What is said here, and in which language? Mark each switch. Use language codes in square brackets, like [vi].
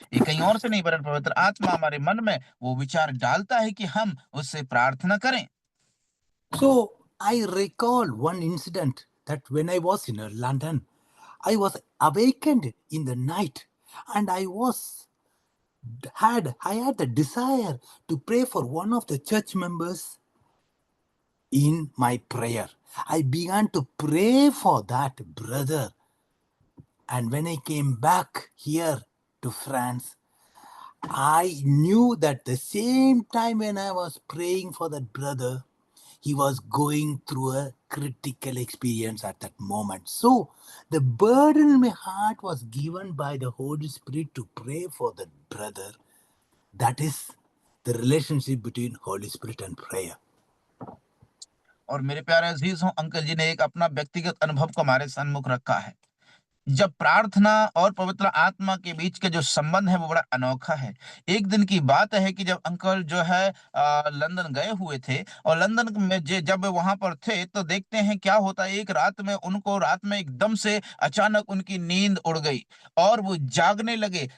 [hi] ये कहीं और से नहीं, वरन पवित्र आत्मा हमारे मन में वो विचार डालता है कि हम उससे प्रार्थना करें। [en] So, I recall one incident that when I was in London, I was awakened in the night and I had the desire to pray for one of the church members in my prayer. I began to pray for that brother. And when I came back here to France, I knew that the same time when I was praying for that brother, he was going through a critical experience at that moment. So the burden in my heart was given by the Holy Spirit to pray for that brother. That is the relationship between Holy Spirit and prayer. [hi] और मेरे प्यारे अजीज हों, uncle जी ने एक अपना व्यक्तिगत अनुभव को हमारे सम्मुख रखा है। जब प्रार्थना और पवित्र आत्मा के बीच का जो संबंध है वो बड़ा अनोखा है। एक दिन की बात है कि जब अंकल जो है लंदन गए हुए थे, और लंदन में जब वहां पर थे तो देखते हैं क्या होता है, एक रात में एकदम से अचानक उनकी नींद उड़ गई और वो जागने लगे।